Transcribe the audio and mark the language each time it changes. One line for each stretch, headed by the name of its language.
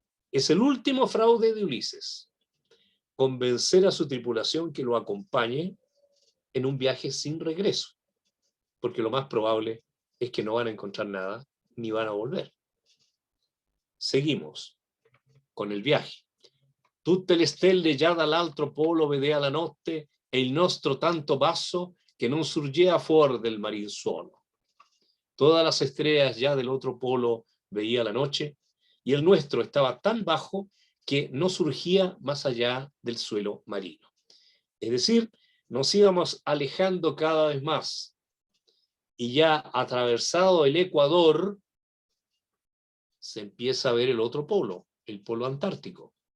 Spanish: Es el último fraude de Ulises, convencer a su tripulación que lo acompañe en un viaje sin regreso, porque lo más probable es que no van a encontrar nada ni van a volver. Seguimos con el viaje.
Italian: Tutte le stelle già dall'altro polo vedea la notte e il nostro tanto basso que non surgía fuor del marin suolo.
Spanish: Todas las estrellas ya del otro polo veía la noche y el nuestro estaba tan bajo que no surgía más allá del suelo marino. Es decir, nos íbamos alejando cada vez más y ya atravesado el Ecuador se empieza a ver el otro polo, el polo antártico.